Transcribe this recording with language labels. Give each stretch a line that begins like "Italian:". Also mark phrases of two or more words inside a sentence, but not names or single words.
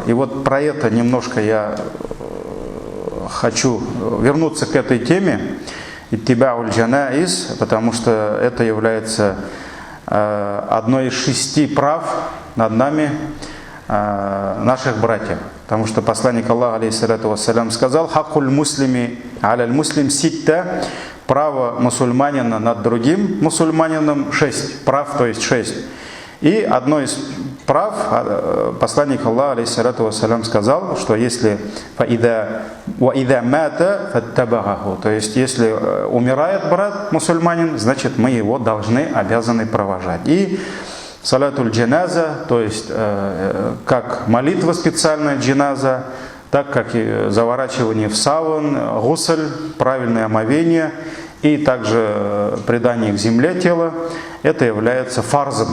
Russian: И вот про это немножко я хочу вернуться к этой теме,
Arabic: اتباع الجنائز,
Russian: потому что это является одной из 6 прав над нами наших братьев. Потому что посланник Аллаха,
Arabic: عليه الصلاة والسلام,
Russian: сказал:
Arabic: «حق المسلم على المسلم ستة»,
Russian: право мусульманина над другим мусульманином 6 прав, то есть 6. И одно из прав посланник Аллаха,
Arabic: عليه الصلاة والسلام,
Russian: сказал, что если
Arabic: وَإِذَا مَاتَ فَاتَّبَعَهُ,
Russian: то есть если умирает брат мусульманин, значит мы его обязаны провожать. И
Arabic: صلاة الجنازة,
Russian: то есть как молитва специальная джаназа, так как и заворачивание в саван, гусль, правильное омовение и также предание к земле тела, это является фарзом.